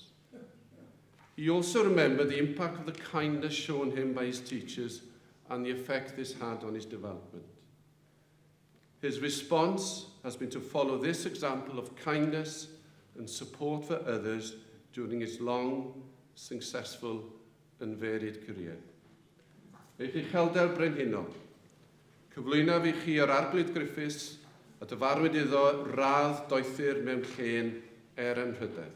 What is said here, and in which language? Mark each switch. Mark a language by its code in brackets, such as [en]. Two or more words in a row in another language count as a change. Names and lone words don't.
[en] He also remembered the impact of the kindness shown him by his teachers and the effect this had on his development. His response has been to follow this example of kindness and support for others during his long, successful and varied career. [cy] Eich Noddwr Brenhinol, cyflwyno fi chi yr arglwydd Griffiths a dyfarnwyd iddo radd doethur mewn llên anrhydedd.